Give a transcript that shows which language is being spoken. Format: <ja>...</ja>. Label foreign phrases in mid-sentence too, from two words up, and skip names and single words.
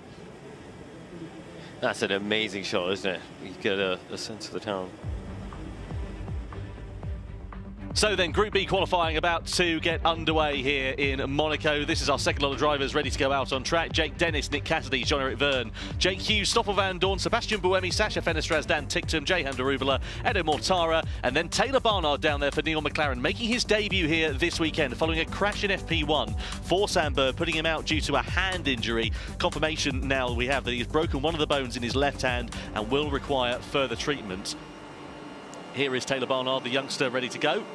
<en>That's an amazing shot, isn't it? You get a sense of the town. So then, Group B qualifying about to get underway here in Monaco. This is our second lot of drivers ready to go out on track. Jake Dennis, Nick Cassidy, Jean-Eric Verne, Jake Hughes, Stoffel Van Dorn, Sebastian Buemi, Sasha Fenestraz, Dan Ticktum, Jehan Daruvula, Edo Mortara, and then Taylor Barnard down there for Neil McLaren, making his debut here this weekend following a crash in FP1 for Sam Bird, putting him out due to a hand injury. Confirmation now we have that he's broken one of the bones in his left hand and will require further treatment. Here is Taylor Barnard, the youngster, ready to go.</en>